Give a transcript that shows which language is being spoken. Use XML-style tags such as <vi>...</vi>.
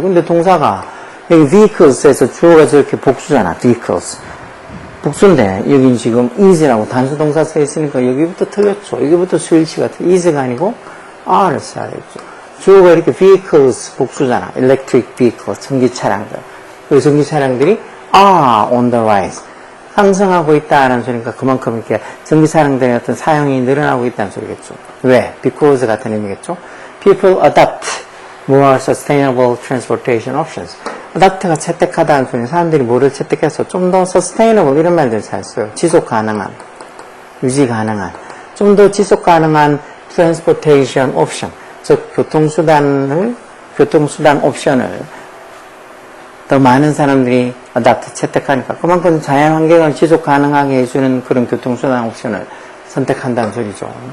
<ko>근데 동사가 여기 vehicles에서 주어가 저렇게 복수잖아. vehicles. 복수인데 여기 지금 is라고 단수 동사 써 있으니까 여기부터 틀렸죠. 여기부터 스위치가 is가 아니고 are를 써야 되겠죠. 주어가 이렇게 vehicles 복수잖아. electric vehicles, 전기 차량들. 그 전기 차량들이 are on the rise. 상승하고 있다는 소리니까 그만큼 이렇게 전기 차량들의 어떤 사용이 늘어나고 있다는 소리겠죠. 왜? because 같은 의미겠죠.</ko> <en>People adopt more sustainable transportation options.</en> <ko>adopt가 채택하다는 소리는 사람들이 뭐를 채택해서 좀 더 sustainable 이런 말들 잘 써요. 지속 가능한, 유지 가능한, 좀 더 지속 가능한 transportation option. 즉 교통수단 옵션을 더 많은 사람들이 adopt, 채택하니까 그만큼 자연환경을 지속 가능하게 해주는 그런 교통수단 옵션을 선택한다는 소리죠.</ko>